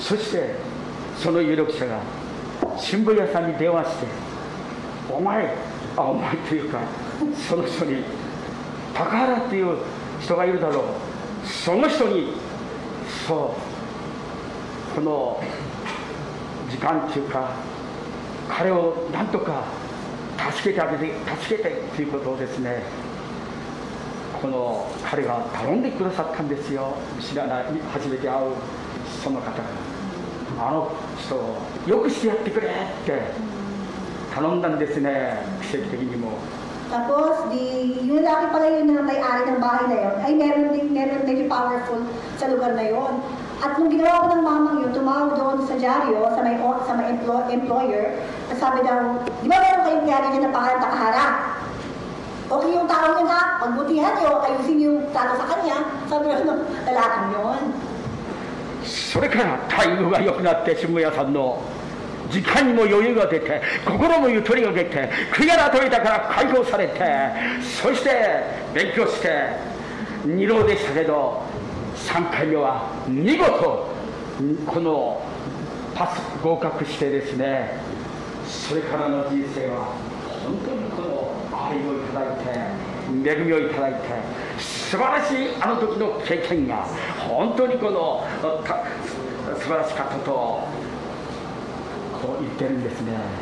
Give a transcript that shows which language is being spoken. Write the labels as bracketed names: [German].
[Japanese] そしてその有力者が新聞屋さんに電話して、お前というかその人に高原っていう人がいるだろう、その人にこの時間っていうか彼をなんとか助けてということをですね、この彼が頼んでくださったんですよ。知らない、初めて会うその方があの人をよくしてやってくれって頼んだんですね、奇跡的にも。 [Filipino] Tapos, yung lalaki pala yun na may-ari ng bahay na yun, ay meron medyo powerful sa lugar na yun. At nung ginawa ko ng mamang yun, tumawag doon sa dyaryo, sa may employer, at sabi daw, di ba meron kayong dyaryo dyan na pangalan Takahara? Okay yung tao niya ha, pagbutihan niyo, ayusin yung trato sa kanya, sabi daw ng lalaking yun. [Japanese] それから待遇が良くなって新聞屋さんの時間にも余裕が出て心もゆとりが出て悔い改めたから解放されて、そして勉強して2浪でしたけど3回目は見事このパス合格してですね、それからの人生は本当にこの愛をいただいて恵みをいただいて素晴らしいあの時の経験が本当にこの素晴らしかったとこう言ってるんですね。